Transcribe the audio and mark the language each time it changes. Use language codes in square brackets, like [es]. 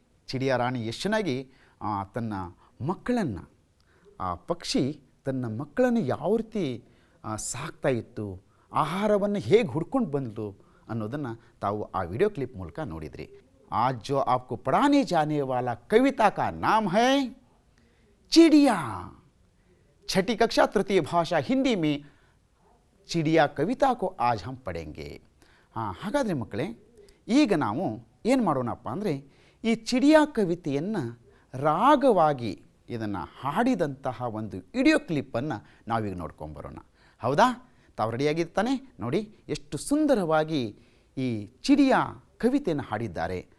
[kn] ಚಿಡಿಯಾ ರಾಣಿ ಎಷ್ಟು ಚೆನ್ನಾಗಿ ತನ್ನ ಮಕ್ಕಳನ್ನು, ಆ ಪಕ್ಷಿ ತನ್ನ ಮಕ್ಕಳನ್ನು ಯಾವ ರೀತಿ ಸಾಕ್ತಾ ಇತ್ತು, ಆಹಾರವನ್ನು ಹೇಗೆ ಹುಡ್ಕೊಂಡು ಬಂತು ಅನ್ನೋದನ್ನು ತಾವು ಆ ವಿಡಿಯೋ ಕ್ಲಿಪ್ ಮೂಲಕ ನೋಡಿದ್ರಿ. [hi] आज जो आपको पढ़ाने जाने वाला कविता का नाम है चिड़िया. छठी कक्षा तृतीय भाषा हिंदी में चिड़िया कविता को आज हम पढ़ेंगे. [kn] ಹಾಂ, ಹಾಗಾದರೆ ಮಕ್ಕಳೇ, ಈಗ ನಾವು ಏನು ಮಾಡೋಣಪ್ಪ ಅಂದರೆ ಈ ಚಿಡಿಯಾ ಕವಿತೆಯನ್ನು ರಾಗವಾಗಿ ಇದನ್ನು ಹಾಡಿದಂತಹ ಒಂದು ವಿಡಿಯೋ ಕ್ಲಿಪ್ಪನ್ನು ನಾವೀಗ ನೋಡ್ಕೊಂಬರೋಣ. ಹೌದಾ? ತಾವು ರೆಡಿಯಾಗಿರ್ತಾನೆ? ನೋಡಿ ಎಷ್ಟು ಸುಂದರವಾಗಿ ಈ ಚಿಡಿಯಾ ಕವಿತೆಯನ್ನು ಹಾಡಿದ್ದಾರೆ.